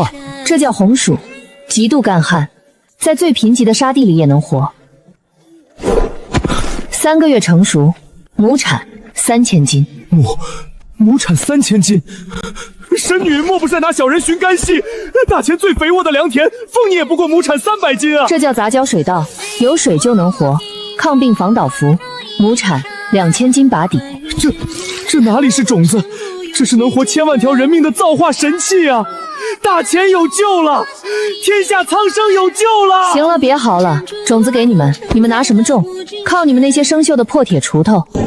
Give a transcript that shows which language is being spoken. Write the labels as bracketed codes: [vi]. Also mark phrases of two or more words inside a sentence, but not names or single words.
[zh] 這叫紅薯，極度乾旱，在最貧瘠的沙地裡也能活。3個月成熟，畝產3000斤。畝產3000斤？神女莫不是在拿小人尋乾戲？大錢最肥沃的良田，鳳你也不過畝產300斤啊！這叫雜交水稻，有水就能活，抗病防倒伏，畝產2000斤把底。這哪裡是種子？這是能活千萬條人命的造化神器啊！大錢有救了，天下蒼生有救了！行了，別嚎了，種子給你們，你們拿什麼種？靠你們那些生鏽的破鐵鋤頭。